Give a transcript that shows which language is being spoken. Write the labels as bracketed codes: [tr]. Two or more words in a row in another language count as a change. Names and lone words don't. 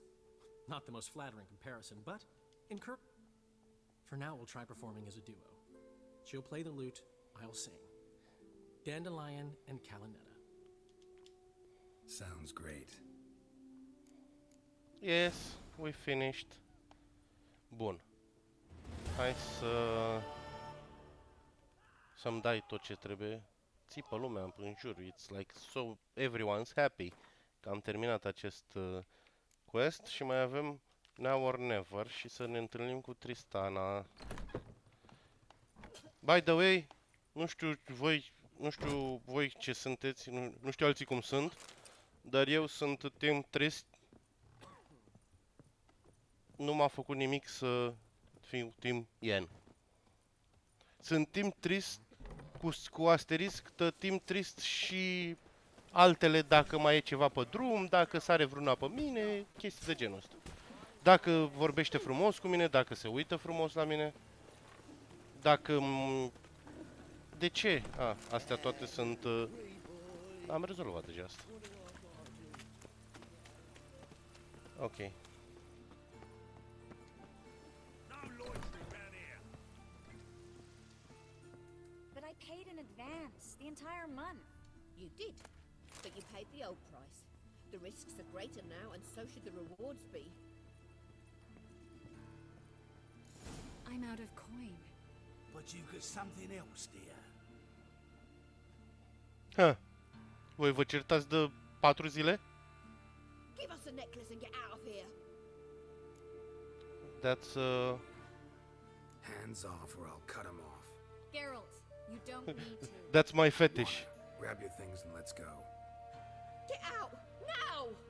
[en] Not the most flattering comparison, but in Kirk... For now, we'll try performing as a duo. She'll play the lute, I'll sing. Dandelion and Calinetta. Sounds great. Yes, we finished. [ro] Bun. Hai să-mi dai tot ce trebuie. Țipă lumea în jur. [en] It's like so everyone's happy [ro] că am terminat acest quest și mai avem Now or never și să ne întâlnim cu Tristana. [en] By the way, [ro] nu știu voi ce sunteți, nu știu alții cum sunt, dar eu sunt team trist. Nu m-a făcut nimic să fiu team Yen. Sunt team trist cu asterisc, team trist și altele dacă mai e ceva pe drum, dacă sare vreuna pe mine, chestii de genul ăsta. Dacă vorbește frumos cu mine, dacă se uită frumos la mine, dacă... De ce? Astea toate sunt... Am rezolvat deja asta. Ok. [en] But I paid in advance, the entire month. You did, but you paid the old price. The risks are greater now, and so should the rewards be. I'm out of coin. But you've got something else, dear. [ro] Voi vă certați de 4 zile? [en] Give us the necklace and get out of here. That's Hands off or I'll cut them off. Geralt, you don't need to. That's my fetish. Grab your things and let's go. Get out, now!